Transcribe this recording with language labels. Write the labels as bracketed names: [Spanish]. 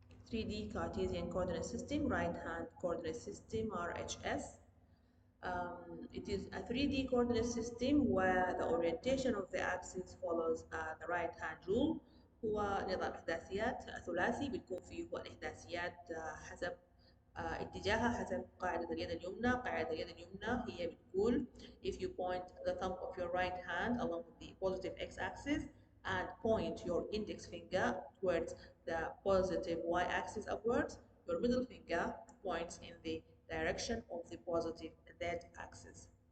[English] 3D Cartesian coordinate system, right hand coordinate system RHS. It is a 3D coordinate system where the orientation of the axis follows the right hand rule. [Arabic] هو نظام إحداثيات ثلاثي بتكون فيه هو الإحداثيات حسب اتجاهها حسب قاعدة اليد اليمنى. قاعدة اليد اليمنى هي بتقول [English] if you point the thumb of your right hand along the positive x-axis and point your index finger towards the positive y-axis upwards, your middle finger points in the direction of the positive z-axis.